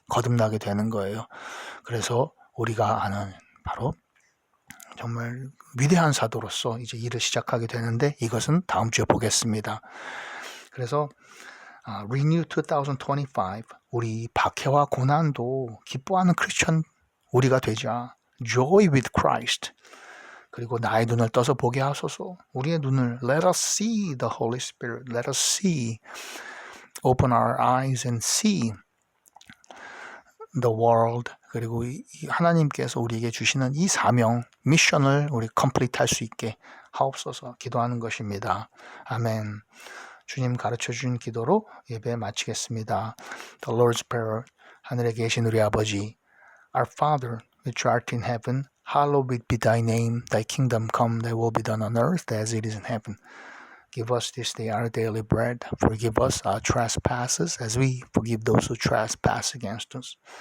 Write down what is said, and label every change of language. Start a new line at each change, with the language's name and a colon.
Korean: 거듭나게 되는 거예요. 그래서 우리가 아는 바로 정말 위대한 사도로서 이제 일을 시작하게 되는데 이것은 다음 주에 보겠습니다. 그래서 Renew 2025 우리 박해와 고난도 기뻐하는 크리스천 우리가 되자.
English: Joy with Christ.
Korean: 그리고 나의 눈을 떠서 보게 하소서. 우리의 눈을
English: Let us see the Holy Spirit. Let us see. Open our eyes and see. the world.
Korean: 그리고 이 하나님께서 우리에게 주시는 이 사명, 미션을 우리 컴플리트 할 수 있게 하옵소서 기도하는 것입니다. 아멘. 주님 가르쳐 주신 기도로 예배 마치겠습니다.
English: The Lord's Prayer.
Korean: 하늘에 계신 우리 아버지,
English: Our Father, which art in heaven, hallowed be thy name. Thy kingdom come, thy will be done on earth as it is in heaven. Give us this day our daily bread. Forgive us our trespasses as we forgive those who trespass against us.